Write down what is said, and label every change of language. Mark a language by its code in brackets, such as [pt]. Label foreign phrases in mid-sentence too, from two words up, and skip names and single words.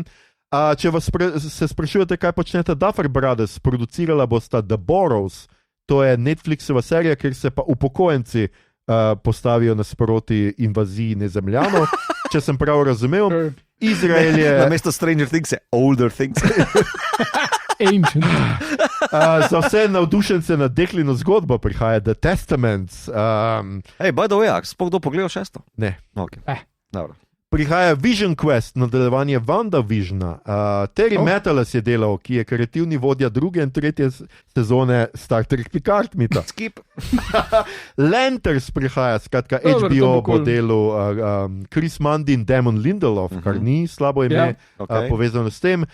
[sl] Če vas se sprašujete, kaj počnete Duffer Brothers, producirala bosta The Borrows, to je Netflixova serija, kjer se pa upokojenci postavijo nasproti invaziji nezemljanov, če sem prav razumel. Izrael je... Namesto Stranger Things je Older Things. Ancient. Za vse navdušence nad Deklino zgodbo prihaja The Testaments. [en] Hey, by the way, [sl] sploh kdo pogledal 6? Ne. Okay. Dobro. Prihaja Vision Quest, nadaljevanje WandaVisiona. Terry Metalas je delal, ki je kreativni vodja 2. in 3. sezone Star Trek Picard. Skip. Lanterns prihaja, skratka HBO bo delal Chris Mundi in Damon Lindelof, kar ni slabo ime, povezano s tem.